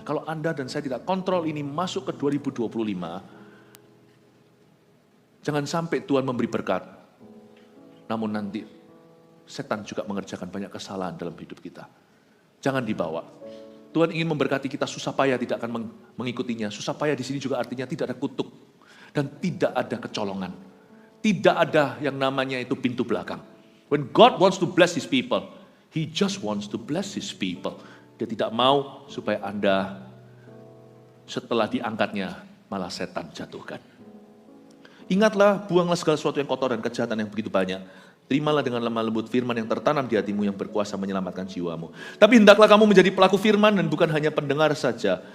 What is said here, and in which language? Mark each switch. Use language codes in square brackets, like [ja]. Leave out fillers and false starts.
[id] Kalau Anda dan saya tidak kontrol ini masuk ke 2025, jangan sampai Tuhan memberi berkat. Namun nanti setan juga mengerjakan banyak kesalahan dalam hidup kita. Jangan dibawa. Tuhan ingin memberkati kita, susah payah tidak akan mengikutinya. Susah payah di sini juga artinya tidak ada kutuk. Dan tidak ada kecolongan. Tidak ada yang namanya itu pintu belakang. [en] When God wants to bless His people, He just wants to bless His people. [id] Dia tidak mau supaya Anda setelah diangkatnya malah setan jatuhkan. Ingatlah, buanglah segala sesuatu yang kotor dan kejahatan yang begitu banyak. Terimalah dengan lemah lembut firman yang tertanam di hatimu yang berkuasa menyelamatkan jiwamu. Tapi hendaklah kamu menjadi pelaku firman dan bukan hanya pendengar saja.